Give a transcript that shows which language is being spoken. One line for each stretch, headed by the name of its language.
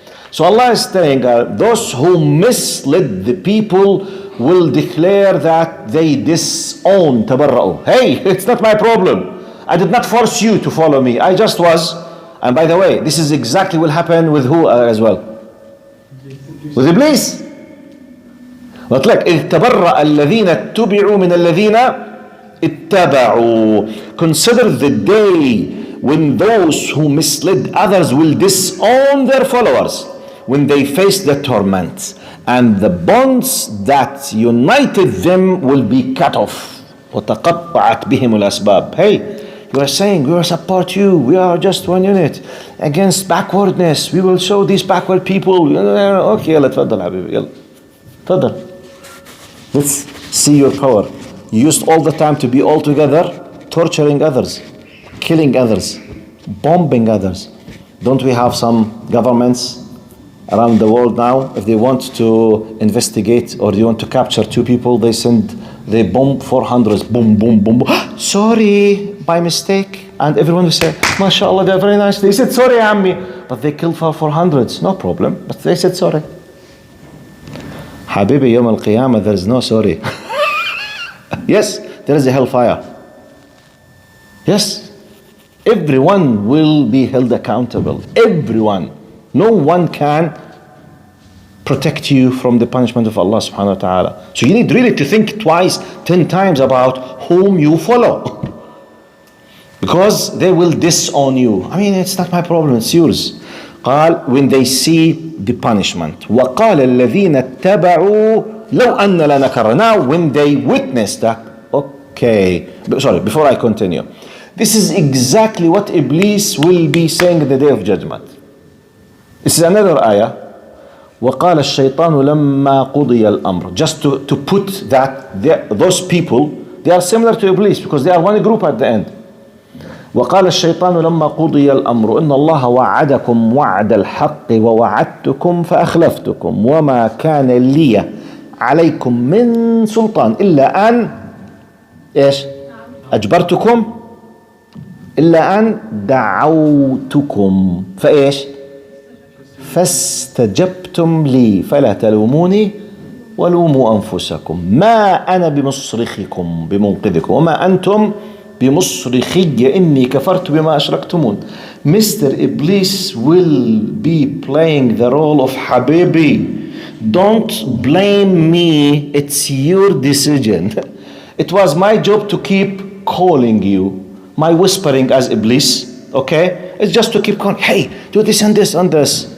English: So Allah is saying, those who misled the people will declare that they disown tabarra'u. Hey, it's not my problem. I did not force you to follow me. I just was. And by the way, this is exactly what will happen with who as well? With Iblis. But like
Arabic: إذ تبرأ الذين اتبعوا من الذين اتبعوا.
English: Consider the day when those who misled others will disown their followers, when they face the torment, and the bonds that united them will be cut off.
Arabic: وتقطعت بهم الأسباب.
English: Hey, you are saying we will support you, we are just one unit against backwardness, we will show these backward people.
Arabic: Okay, يلا تفضل حبيبي, يلا تفضل.
English: Let's see your power. You used all the time to be all together, torturing others, killing others, bombing others. Don't we have some governments around the world now? If they want to investigate or they want to capture two people, they bomb 400, boom, boom, boom, boom. Sorry, by mistake. And everyone will say, MashaAllah, they're very nice. They said sorry, Ammi. But they killed for 400s, no problem. But they said sorry. Habibi, Yawm al-Qiyamah, there is no sorry. Yes, there is a hellfire. Yes, everyone will be held accountable. Everyone. No one can protect you from the punishment of Allah subhanahu wa ta'ala. So you need really to think twice, 10 times about whom you follow. Because they will disown you. I mean, it's not my problem, it's yours. قال, when they see the punishment.
Arabic: وقال الذين اتبعوا لو أن لنا كرة.
English: Now when they witness that, okay, sorry, before I continue. This is exactly what Iblis will be saying in the day of judgment. This is another ayah.
Arabic: وقال الشيطان لما قضي الأمر.
English: Just to put that those people, they are similar to Iblis because they are one group at the end.
Arabic: وقال الشيطان لما قضي الأمر إن الله وعدكم وعد الحق ووعدتكم فأخلفتكم وما كان لي عليكم من سلطان إلا أن إيش أجبرتكم إلا أن دعوتكم فإيش فاستجبتم لي فلا تلوموني ولوموا أنفسكم ما أنا بمصرخكم بمنقذكم وما أنتم بمصرخي إني كفرت بما أشركتمون.
English: Mr. Iblis will be playing the role of Habibi. Don't blame me, it's your decision. It was my job to keep calling you. My whispering as Iblis, okay? It's just to keep calling, hey, do this and this and this.